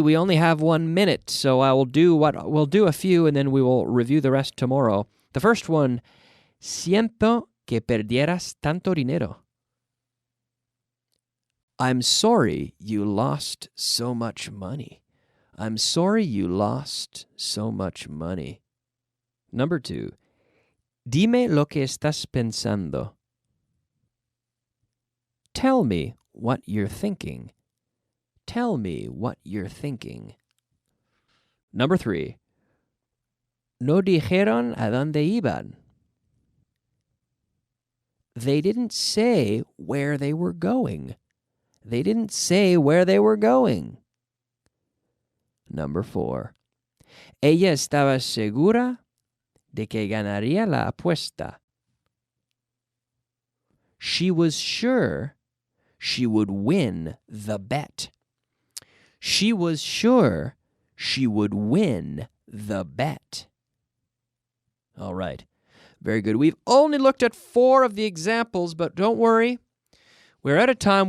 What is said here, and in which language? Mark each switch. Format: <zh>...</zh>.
<en>We only have 1 minute, so we'll do a few, and then we will review the rest tomorrow. The first one,</en> <es>siento que perdieras tanto dinero.</es> <en>I'm sorry you lost so much money. I'm sorry you lost so much money. Number 2,</en> <es>dime lo que estás pensando.</es> <en>Tell me what you're thinking. Tell me what you're thinking. Number 3,</en> <es>no dijeron a dónde iban.</es> <en>They didn't say where they were going. They didn't say where they were going. Number 4,</en> <es>ella estaba segura de que ganaría la apuesta.</es> <en>She was sure she would win the bet. She was sure she would win the bet. All right. Very good. We've only looked at 4 of the examples, but don't worry. We're out of time.</en>